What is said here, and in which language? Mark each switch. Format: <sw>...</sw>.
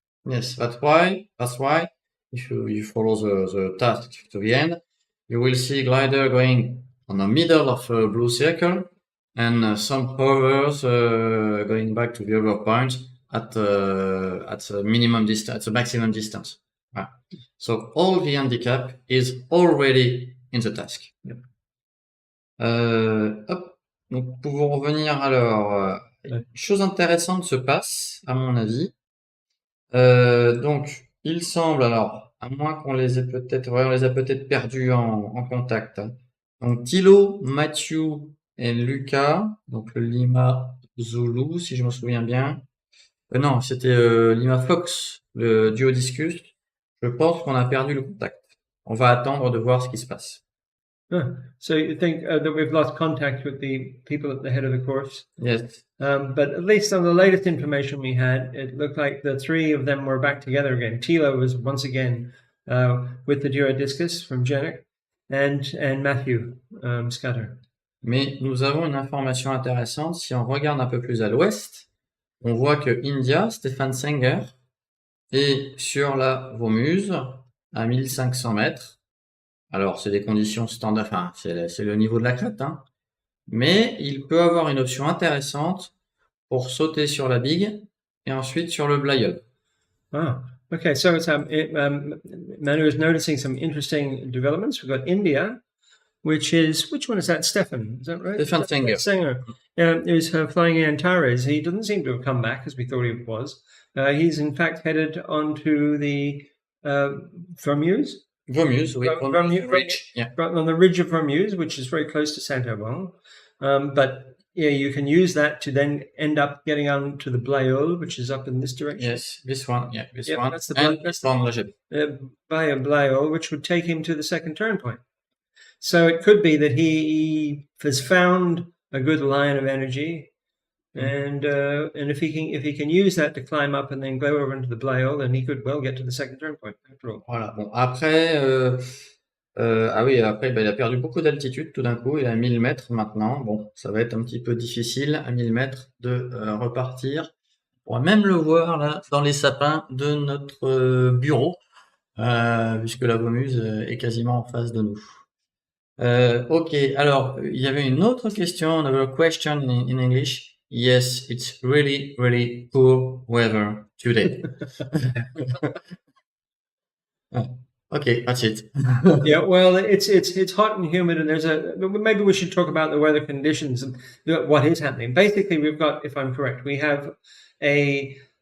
<en>Yes, that's why if you follow the task to the end, you will see glider going on the middle of a blue circle and some hovers going back to the other point at the minimum distance, at the maximum distance. Voilà. So all the handicap is already in the task. Yep. Hop.</en> <fr>Donc pour revenir alors, une chose intéressante se passe à mon avis. Donc, il semble, alors, à moins qu'on les ait peut-être, ouais, on les a peut-être perdus en contact. Hein. Donc, Thilo, Matthew et Lucas, donc le Lima Zulu, si je me souviens bien. Non, c'était Lima Fox, le duo discus. Je pense qu'on a perdu le contact. On va attendre de voir ce qui se passe.</fr> <en>So you think that we've lost contact with the people at the head of the course? Yes. But at least on the latest information we had, it looked like the three of them were back together again. Tilo was once again with the duo discus from Janek and Matthew Scudder.</en> <fr>Mais nous avons une information intéressante. Si on regarde un peu plus à l'ouest, on voit que India, Stéphane Senger, est sur la Vomuse à 1500 mètres. Alors, c'est des conditions standards, enfin, c'est le niveau de la crête, hein. Mais il peut avoir une option intéressante pour sauter sur la big et ensuite sur le Blyeux.</fr> <en>Ah, okay. So it's Manu is noticing some interesting developments. We've got India, which one is that? Stefan, is that right? Stefan Senger. Senger. Is flying Antares. He doesn't seem to have come back as we thought he was. He's in fact headed onto the Vermuse.</en> <fr>Vomuse, oui.</fr> <en>Vermuse Ridge, yeah. On the ridge of Vermuse, which is very close to Saint-Aubin. But yeah, you can use that to then end up getting on to the Blayol, which is up in this direction. Yes, this one, yeah, this Yeah, one. that's the and that's this one, Legend. Via Blayol, which would take him to the second turn point. So it could be that he has found a good line of energy, and if he can use that to climb up and then go over into the Blayol, then he could well get to the second turn point after all.</en> <fr>Voilà. Bon, après, ah oui, après, il a perdu beaucoup d'altitude tout d'un coup. Il est à 1000 mètres maintenant. Bon, ça va être un petit peu difficile à 1000 mètres de repartir. On va même le voir là dans les sapins de notre bureau, puisque la Vomuse est quasiment en face de nous. Ok, alors il y avait une autre question,</fr> <en>another question in English. Yes, it's really, really poor weather today. Okay, that's it. Yeah, well, it's hot and humid, and maybe we should talk about the weather conditions and what is happening. Basically, we've got, if I'm correct, we have a</en>